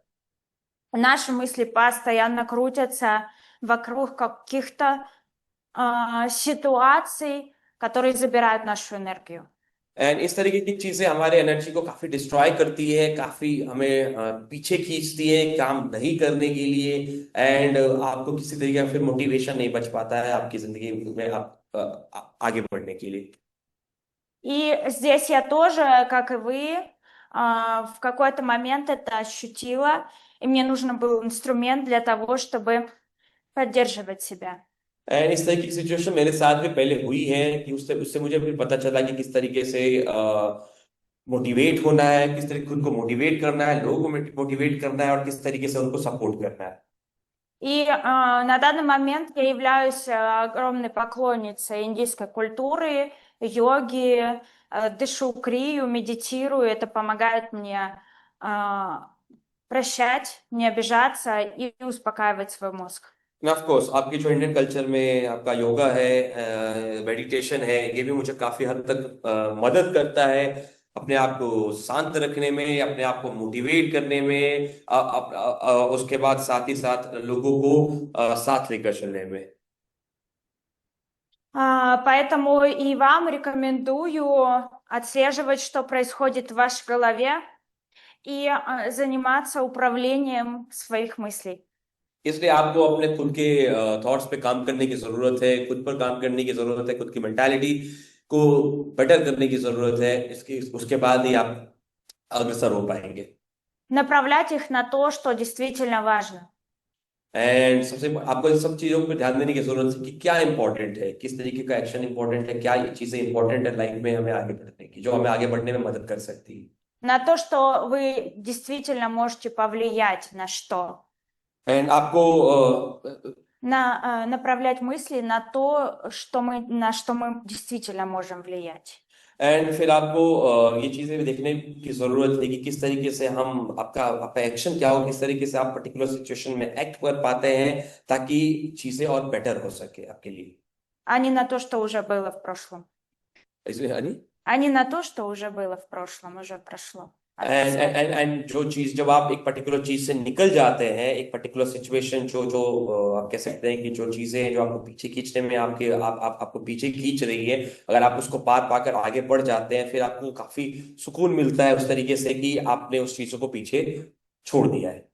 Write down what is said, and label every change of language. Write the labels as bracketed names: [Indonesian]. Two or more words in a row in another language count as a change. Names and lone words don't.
[Russian] Наши мысли постоянно крутятся вокруг каких-то ситуаций, которые забирают нашу энергию. [Hindi] एंड इस तरीके की चीजें हमारे एनर्जी को काफी डिस्ट्रॉय करती है, काफी हमें पीछे खींचती है काम नहीं करने के लिए। एंड आपको किसी तरीके का फिर मोटिवेशन नहीं बच पाता है आपकी जिंदगी में आप आगे बढ़ने के लिए। [Russian] И здесь я тоже, как и вы, в какой-то момент это ощутила, и мне нужен был инструмент для того, чтобы поддерживать себя. [Hindi] एंड इस तरीके की सिचुएशन मेरे साथ भी पहले हुई है कि उससे उससे मुझे भी पता चला कि किस तरीके से मोटिवेट होना है, किस तरीके खुद को मोटिवेट करना है, लोगों को मोटिवेट करना है और किस तरीके से उनको सपोर्ट करना है। [Russian] И на данный момент я являюсь огромной поклонницей индийской культуры, йоги, дышу крию, медитирую. Это помогает мне прощать, не обижаться и успокаивать свой мозг. [English] of course [Hindi] आपकी जो [English] Indian culture [Hindi] में आपका योगा है, मेडिटेशन है, ये भी मुझे काफी हद तक मदद करता है अपने आप को शांत रखने में, अपने आप को मोटिवेट करने में, उसके बाद साथ ही साथ लोगों को साथ लेकर चलने में। [Russian] Поэтому и вам рекомендую отслеживать, что происходит в вашей голове, и заниматься управлением своих мыслей. [Hindi] इसलिए आपको अपने खुद के थॉट्स पे काम करने की जरूरत है, खुद पर काम करने की जरूरत है, खुद की मेंटालिटी को बेटर करने की जरूरत है, इसकी उसके बाद ही आप अग्रसर हो पाएंगे। [Russian] Направлять их на то, что действительно важно. [Hindi] एंड सबसे आपको इन सब चीजों पर ध्यान देने की जरूरत है कि क्या इंपॉर्टेंट है, किस तरीके का [English] action important [Hindi] है, क्या ये चीजें इंपॉर्टेंट है लाइफ में हमें आगे बढ़ने की, जो हमें आगे बढ़ने में मदद कर सकती है। [Russian] На то, что вы действительно можете повлиять на что. [Hindi] एंड आपको [Russian] Направлять мысли на то, на что мы действительно можем влиять. [Hindi] एंड फिर आपको ये चीजें भी देखने की जरूरत है कि किस तरीके से हम आपका एक्शन क्या हो, किस तरीके से आप [English] particular situation [Hindi] में एक्ट कर पाते हैं ताकि चीजें और बेटर हो सके आपके लिए। [Russian] А не на то, что уже было в прошлом. [Hindi] इसलिए हनी [Russian] А не на то, что уже было в прошлом, уже прошло. [Hindi] एंड जो चीज जब आप एक पर्टिकुलर चीज से निकल जाते हैं, एक [English] particular situation [Hindi] जो जो आप कह सकते हैं कि जो चीजें जो आपको पीछे खींचने में आपको पीछे खींच रही है, अगर आप उसको पार पाकर आगे बढ़ जाते हैं, फिर आपको काफी सुकून मिलता है उस तरीके से कि आपने उस चीजों को पीछे छोड़ दिया है।